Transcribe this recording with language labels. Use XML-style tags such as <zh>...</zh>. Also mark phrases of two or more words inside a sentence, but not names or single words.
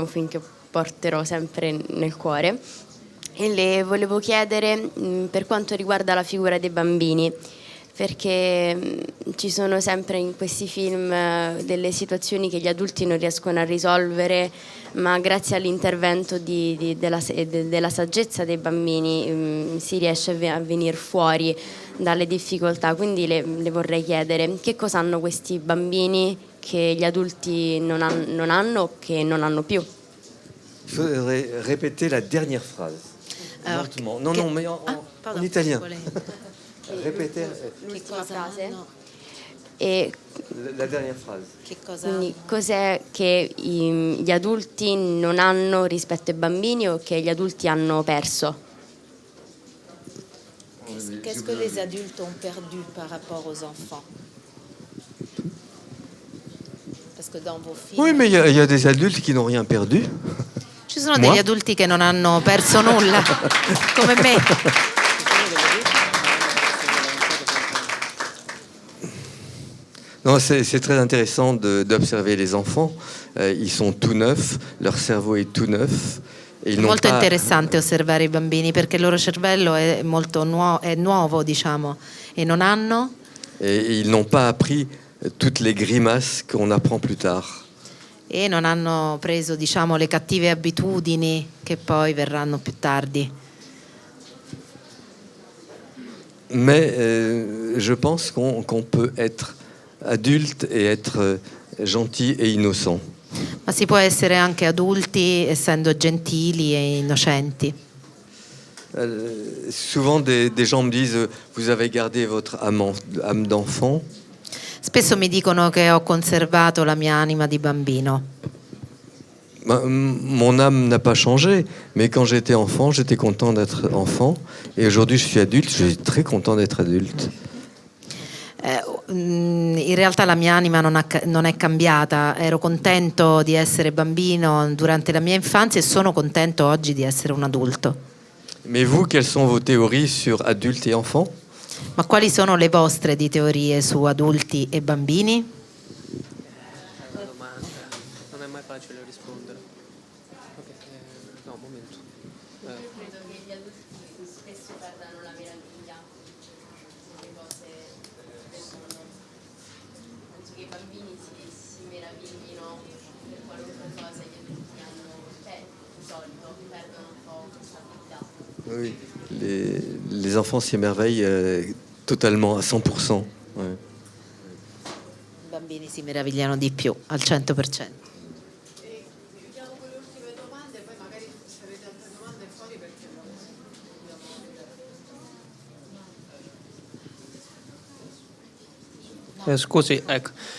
<it>un film che porterò sempre nel cuore, e le volevo chiedere per quanto riguarda la figura dei bambini, perché ci sono sempre in questi film delle situazioni che gli adulti non riescono a risolvere, ma grazie all'intervento della saggezza dei bambini si riesce a venire fuori dalle difficoltà. Quindi le vorrei chiedere che cosa hanno questi bambini che gli adulti non hanno o che non hanno più.</it> <fr>Il faudrait répéter la dernière phrase. Lentement. Non, mais en italien. Répéter</fr> <it>Che cosa hanno? E</it> <fr>la dernière phrase.</fr> <it>Che cosa quindi cos'è che gli adulti non hanno rispetto ai bambini o che gli adulti hanno perso?</it> <fr>Qu'est-ce que les adultes ont perdu par rapport aux enfants? Parce que dans vos films... Oui, mais il y a des adultes qui n'ont rien perdu.</fr> <it>Ci sono degli adulti che non hanno perso nulla, come me.</it> <fr>Non, c'est très intéressant d'observer les enfants. Ils sont tout neufs, leur cerveau est tout neuf.</fr> <it>È molto interessante osservare i bambini perché il loro cervello è molto nuovo, diciamo, e non hanno...</it> <fr>Et ils n'ont pas appris toutes les grimaces qu'on apprend plus tard.</fr> <it>E non hanno preso, diciamo, le cattive abitudini che poi verranno più tardi.</it> <fr>Mais je pense qu'on peut être adulte et être gentil et innocent.</fr> <it>Ma si può essere anche adulti essendo gentili e innocenti.</it> <fr>Souvent des gens me disent vous avez gardé votre âme d'enfant.</fr> <it>Spesso mi dicono che ho conservato la mia anima di bambino.</it> <fr>Mon âme n'a pas changé, mais quand j'étais enfant, j'étais content d'être enfant. Et aujourd'hui, je suis adulte, je suis très content d'être adulte.</fr> <it>In realtà la mia anima non è cambiata. Ero contento di essere bambino durante la mia infanzia e sono contento oggi di essere un adulto.</it> <fr>Mais vous, quelles sont vos théories sur adultes et enfants?</fr> <it>Ma quali sono le vostre di teorie su adulti e bambini? Una domanda, non è mai facile rispondere. No, un momento. Credo che gli adulti spesso perdano la meraviglia delle cose del mondo. Penso che i bambini si meraviglino per qualunque cosa, gli adulti hanno, di solito perdono un po' questa abilità.</it> <fr>Oui, les enfants s'y émerveillent totalement, à 100%. Ouais.</fr> <it>I bambini si meravigliano di più, al 100%. Chiudiamo con le ultime domande, poi magari se avete altre domande fuori perché Scusi, ecco.</it>